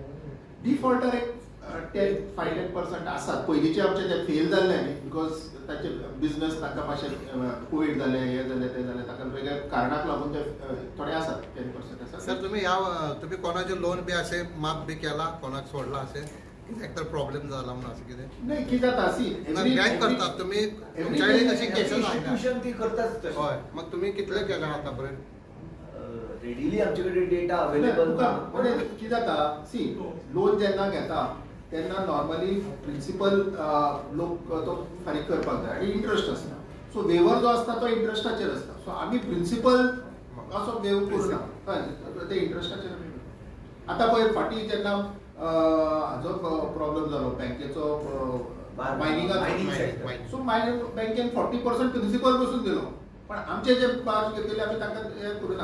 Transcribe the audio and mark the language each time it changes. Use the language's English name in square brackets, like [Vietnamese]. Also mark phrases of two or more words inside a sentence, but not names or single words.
[Konkani] डिफॉल्टर एक 10-5% आसात. पयलींचे आमचे ते फेल जाल्ले न्ही बिकॉज ताचे बिझनेस तांकां मातशें कोवीड जालें हे जालें ते जालें ताका वेगळ्या कारणाक लागून ते थोडे आसात 10% आसात. [Marathi] सर तुम्ही कोणाचे लोन बी असे माफ बी केला कोणाक सोडला असे एकतर प्रॉब्लेम झाला म्हणून असं कितें [Konkani] नाही कितें जाता सी [Marathi] बँक करतात तुम्ही तुमच्याकडे कशी केसेस आयल्या [Konkani] Institution ती करताच तशी. [Marathi] होय मग तुम्ही कितले केले आतापर्यंत रेडिली आमच्याकडे [English] data available [Konkani] कितें जाता सी लोन जेन्ना घेता तेन्ना [English] normally principal [Konkani] लोक तो फारीक करपाक जाय आनी इंट्रस्ट आसता. सो वेवर जो आसता तो इंट्रस्टाचेर आसता. सो आमी प्रिन्सिपल असो वेव करूना हय ते इंट्रस्टाचेर आमी आतां पळय फाटीं जेन्ना हाजो प्रॉब्लेम जालो बँकेचो मायनिंगाचो सो बँकेन 40% प्रिन्सिपल बसून दिलो पण आमचे जे चार्ज घेतलेले आमी तांकां हे करूना.